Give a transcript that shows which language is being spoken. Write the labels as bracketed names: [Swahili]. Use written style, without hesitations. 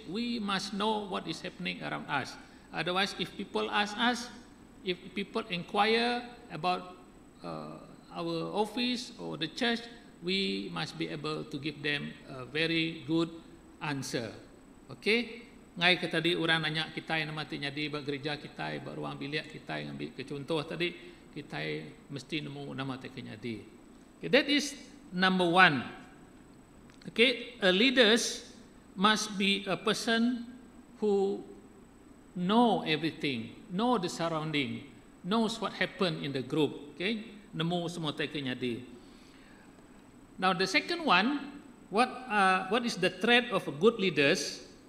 [English] We must know what is happening around us. Otherwise, if people ask us, if people inquire about our office or the church, we must be able to give them a very good answer. Okay? [Iban] Ngai ke tadi orang nanya kita yang namanya di gereja kita, ruang bilik kita yang ambil ke contoh tadi, kita mesti nemu nama teknya di. [English] Okay, that is number 1. Okay, a leaders must be a person who know everything, know the surrounding, knows what happened in the group. Okay, [Iban] nemu semua teknya di. [English] Now the second one, what is the trait of a good leaders?